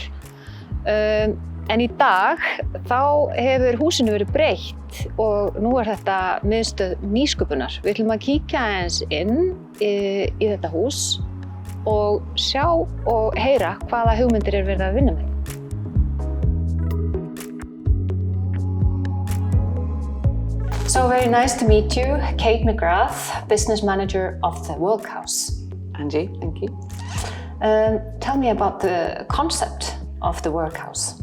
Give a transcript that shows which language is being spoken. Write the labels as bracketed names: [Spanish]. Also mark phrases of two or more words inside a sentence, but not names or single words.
[Icelandic] En í dag þá hefur húsinu verið breytt og nú þetta miðstöð nýsköpunar. Við ætlum að kíkja aðeins inn í þetta hús og sjá og heyra hvaða hugmyndir verið að vinna með. [English] So very nice to meet you, Kate McGrath, Business Manager of the Workhouse. Angie, thank you. Tell me about the concept of the Workhouse.